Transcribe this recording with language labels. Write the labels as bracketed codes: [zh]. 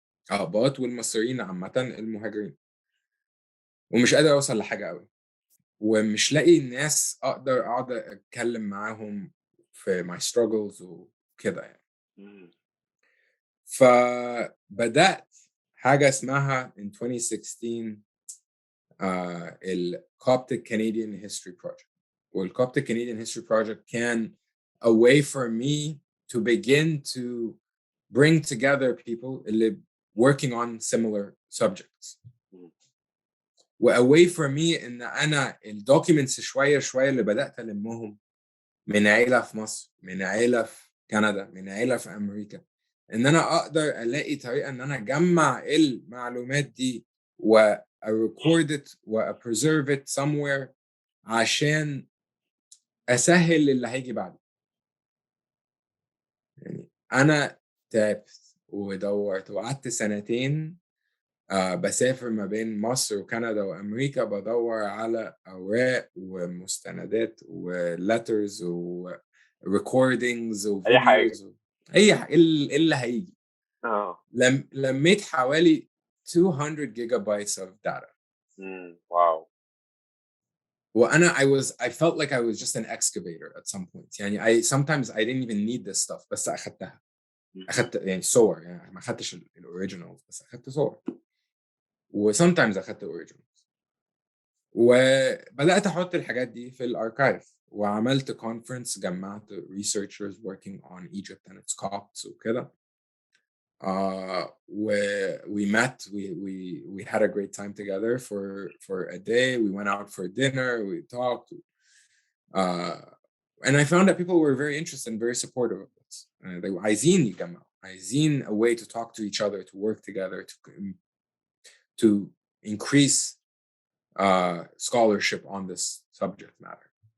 [ar] الأقباط والمصريين عامة المهاجرين, ومش قادر أوصل لحاجة قوي, ومش لاقي الناس أقعد أتكلم معاهم في [en] my struggles [ar] وكده يعني. فبدأت حاجة اسمها in 2016 ال Coptic Canadian History Project. [en] وال Coptic Canadian History Project can a way for me to begin to bring together people اللي working on similar subjects. [ar] و a way for me إن أنا الدوكيومنتس شوية اللي بدأت ألمهم من عيلة في مصر, من عيلة في كندا, من عيلة في أمريكا, إن أنا أقدر ألاقي طريقة إن أنا أجمع المعلومات دي و [en] record it [ar] و [en] preserve it somewhere [ar] عشان أسهل اللي هيجي بعدي. يعني أنا تعبت ودورت وقعدت سنتين بسافر ما بين مصر وكندا وأمريكا بدور على أوراق ومستندات وletters وrecordings وفيديوز, أي حاجة اللي هيجي. لميت حوالي [en] 200 gigabytes of data. Wow. وأنا I felt like I was just an excavator at some point. يعني sometimes I didn't even need this stuff, [ar] بس أخدتها. أخدت يعني صور, يعني ما أخدتش الأوريجينالز بس أخدت صور. وsometimes أخدت originals, وبدأت أحط الحاجات دي في الأركايف, وعملت conference جمعت [en] researchers working on Egypt and its Copts [ar] وكده. [en] We met, we had a great time together for a day. We went out for dinner, we talked, and I found that people were very interested and very supportive of this. They were عايزين a way to talk to each other, to work together, to increase scholarship on this subject matter.